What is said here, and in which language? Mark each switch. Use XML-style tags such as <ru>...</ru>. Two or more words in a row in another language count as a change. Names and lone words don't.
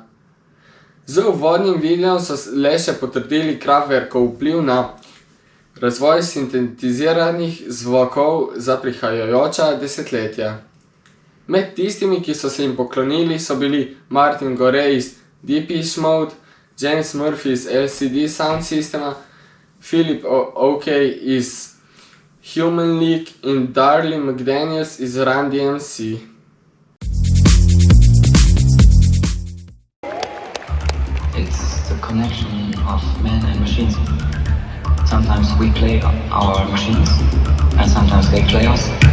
<sl>Z uvodnim videom so le še potrdili Kraftwerkov vpliv na razvoj sintetiziranih zvokov za prihajajoča desetletja. Med tistimi, ki so se jim poklonili, so bili Martin Gore iz Depeche Mode, James Murphy iz LCD Sound Systema, Philip Oakey iz Human League in Darlie McDaniels iz Run DMC.</sl> <en>It's the connection of men and machines. Sometimes we play our machines, and sometimes they play us.</en>